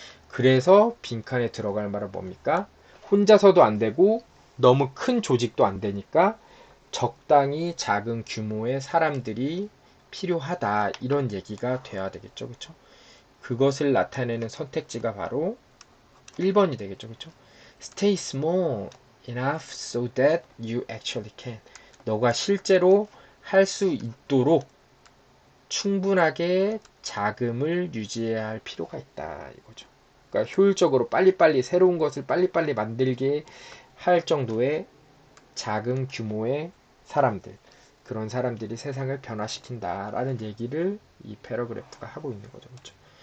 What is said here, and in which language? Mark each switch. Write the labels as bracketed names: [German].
[Korean] 그래서 빈칸에 들어갈 말은 뭡니까? 혼자서도 안 되고 너무 큰 조직도 안 되니까 적당히 작은 규모의 사람들이 필요하다. 이런 얘기가 돼야 되겠죠. 그쵸? 그것을 나타내는 선택지가 바로 1번이 되겠죠. 그쵸? [English] Stay small enough so that you actually can. [Korean] 너가 실제로 할 수 있도록 충분하게 자금을 유지해야 할 필요가 있다. 이거죠. 그러니까 효율적으로 빨리빨리 새로운 것을 빨리빨리 만들게 할 정도의 작은 규모의 사람들, 그런 사람들이 세상을 변화시킨다라는 얘기를 이 패러그래프가 하고 있는 거죠. 그렇죠?